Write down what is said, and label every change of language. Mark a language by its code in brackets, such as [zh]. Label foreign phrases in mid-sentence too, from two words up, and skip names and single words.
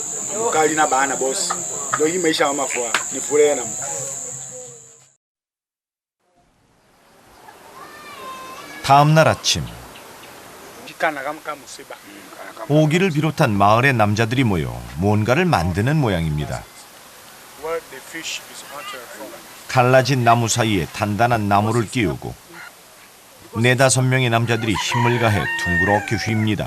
[ko] Kalina bana boss. Do yi mai sha ma fo ni fure na. 다음 날 아침 오기를 비롯한 마을의 남자들이 모여 뭔가를 만드는 모양입니다. 갈라진 나무 사이에 단단한 나무를 끼우고 4-5명의 남자들이 힘을 가해 둥그렇게 휩니다.